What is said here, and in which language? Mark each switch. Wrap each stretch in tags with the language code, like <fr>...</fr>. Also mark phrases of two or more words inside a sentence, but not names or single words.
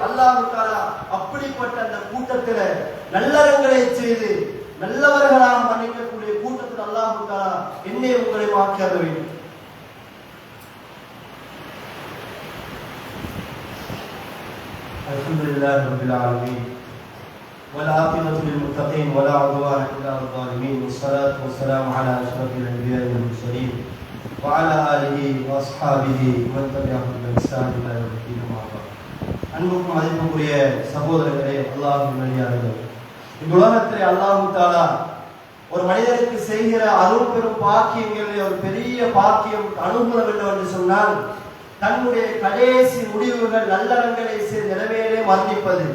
<ta>அல்லாஹ் தஆலா அப்படிப்பட்ட அந்த கூட்டத்தில் நல்லறங்களை செய்து நல்லவர்களாக மன்னிக்கக்கூடிய கூட்டத்தில் அல்லாஹ் தஆலா என்னை உங்களை ஆக்கிய வேண்டும்.</ta> <ar>الحمد لله رب العالمين والعاقبة للمتقين ولا عدوان إلا على الظالمين والصلاة والسلام على أشرف الأنبياء والمرسلين وعلى آله وأصحابه ومن تبعهم بإحسان إلى يوم الدين.</ar> <ta>அன்புக்கும் மதிப்புக்குரிய சகோதரர்களே, அல்லாஹ்வின் நல்லடியார்களே, இந்த உலகத்திலே அல்லாஹ் தஆலா ஒரு மனிதனுக்கு செய்கிற அருள் பெரும் பாக்கியங்களில் ஒரு பெரிய பாக்கியம் அனுகூலம் என்று சொன்னால் தன்னுடைய கடைசி முடிவுகள் நல்லறங்களை நிறைவேறே மரணிப்பது.</ta>